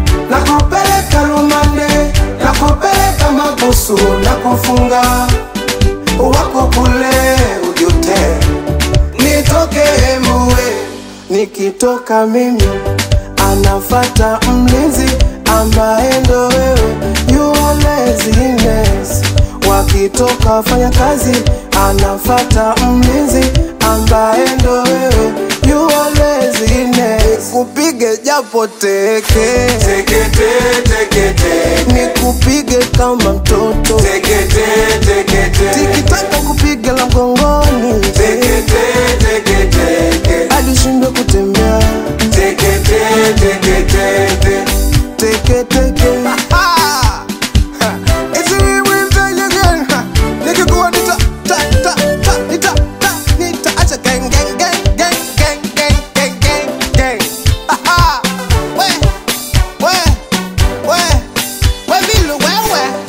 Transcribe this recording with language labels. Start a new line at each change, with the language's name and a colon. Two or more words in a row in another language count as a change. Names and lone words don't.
Swahili: Nakupeleka rumande, nakupeleka mabusu, nakufunga. Wako kule ujute. Nitoke mbue. Nikitoka mimi, anafata mlinzi ambaye ndo wewe.
English: You are laziness.
Swahili: Wakitoka wafanya kazi, anafata mlinzi ambaye ndo wewe.
English: You are laziness.
Swahili: Kupige japo teke. Teke, te, teke, te. Nikupige kama mtoto. Teke, te, teke, te. Tikitaka kupige la mgongoni. Teke, te, teke, teke. Hadi ushindwe kutembea. Teke, te, teke, teke. Teke, teke.
English: It's a real one time again. Nigga, go on, nita, ta, ta, ta, nita, ta, nita. Acha gang, gang, gang, gang, gang, gang, gang, gang, gang. We, we, we, we, vilu, we, we.